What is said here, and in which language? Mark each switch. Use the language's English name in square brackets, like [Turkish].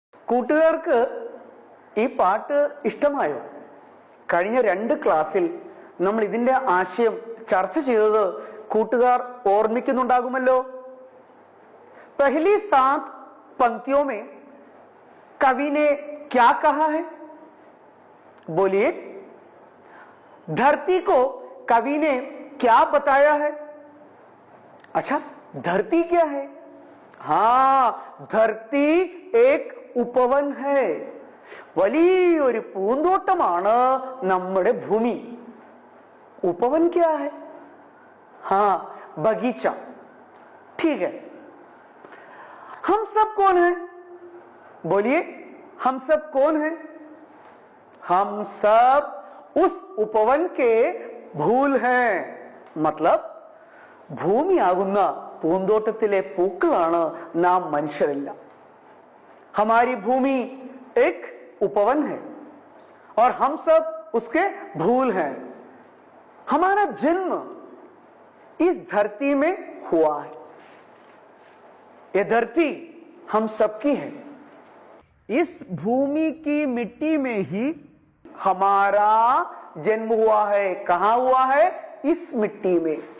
[Malayalam] കൂട്ടുകാർക്ക് ഈ പാട്ട് ഇഷ്ടമായോ? കഴിഞ്ഞ 2 ക്ലാസ്സിൽ നമ്മൾ ഇതിന്റെ ആശയം ചർച്ച ചെയ്തത് കൂട്ടുകാർ ഓർമ്മിക്കുന്നുണ്ടാകുമല്ലോ. [Hindi] पहली 7 पंक्तियों में कवि ने क्या कहा है? बोलिए, धरती को कवि ने क्या बताया है? अच्छा, धरती क्या है? हाँ, धरती एक उपवन है. [Malayalam] വലിയൊരു പൂന്തോട്ടമാണ് നമ്മുടെ ഭൂമി. [Hindi] उपवन क्या है? हाँ, बगीचा. ठीक है. हम सब कौन हैं? बोलिए, हम सब कौन हैं? हम सब उस उपवन के फूल हैं. [Malayalam] मतलब ഭൂമിയാകുന്ന പൂന്തോട്ടത്തിലെ പൂക്കളാണ് നാം മനുഷ്യരെല്ലാം. [Hindi] हमारी भूमि एक उपवन है और हम सब उसके फूल हैं. हमारा जन्म इस धरती में हुआ है. ये धरती हम सबकी है. इस भूमि की मिट्टी में ही हमारा जन्म हुआ है. कहां हुआ है? इस मिट्टी में.